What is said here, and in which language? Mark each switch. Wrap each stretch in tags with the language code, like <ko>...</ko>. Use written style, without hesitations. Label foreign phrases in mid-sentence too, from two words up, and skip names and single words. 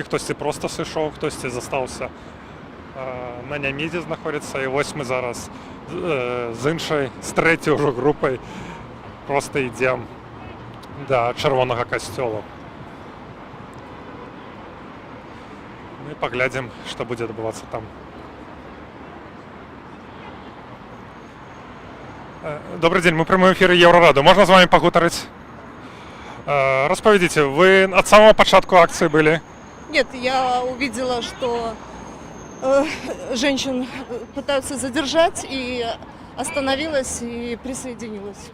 <be>Хтосьці проста сышоў, хтосьці застаўся на Нямідзе знаходзіцца. І вось мы зараз з трэцяй ужо групай проста ідзем да Чырвонага касцёла. Ну і паглядзім, што будзе адбывацца там.</be> <ru>Добрый день, мы в прямом эфире Еврорадио. Можно с вами погутарить? Распавядите, вы от самого початку акции были? Нет, я увидела, что женщин пытаются задержать, и остановилась и присоединилась.</ru>